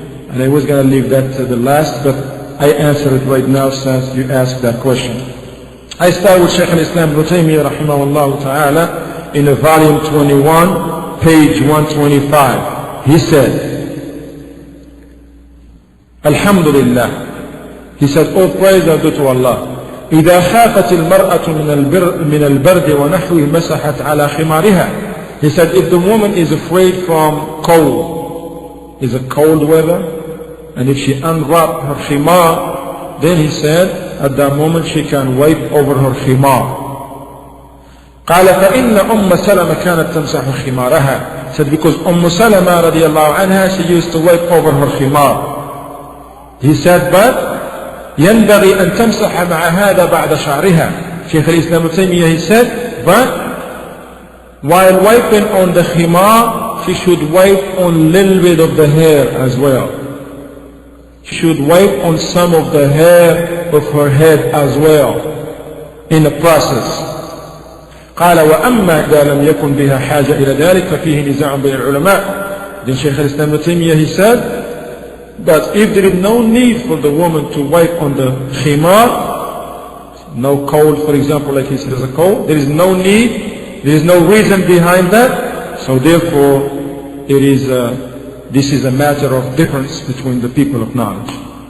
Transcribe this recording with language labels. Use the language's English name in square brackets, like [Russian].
[English] And I was going to leave that to the last, but I answer it right now since you asked that question. I start with Shaykh al-Islam ibn Taymiyyah rahimahullah ta'ala in volume 21, page 125. He said, Alhamdulillah. He said, all praise are due to Allah. [Arabic] إذا خافت المرأة من البرد ونحوه مسحت على خمارها. [English] He said, if the woman is afraid from cold, is a cold weather, and if she unwrapped her khimar, then he said, at that moment she can wipe over her khimar. [Arabic] قال فإن أم سلمة كانت تمسح خمارها. [English] Said because Salama radiallahu anha, she used to wipe over her khimar. He said, but [Arabic] ينبغي أن تمسح مع هذا بعد شعرها. [English] Shaykh al-Islam ibn Taymiyyah, he said, but while wiping on the khimar, she should wipe on a little bit of the hair as well. She should wipe on some of the hair of her head as well in the process. [Arabic] قال وأما إذا لم يكن بها حاجة إلى ذلك ففيه نزاع بين العلماء. [English] Then Shaykh al-Islam ibn Taymiyyah, he said, but if there is no need for the woman to wipe on the khimar, no cold, for example, like he said, there's a cold, there is no need, there is no reason behind that, so therefore this is a matter of difference between the people of knowledge.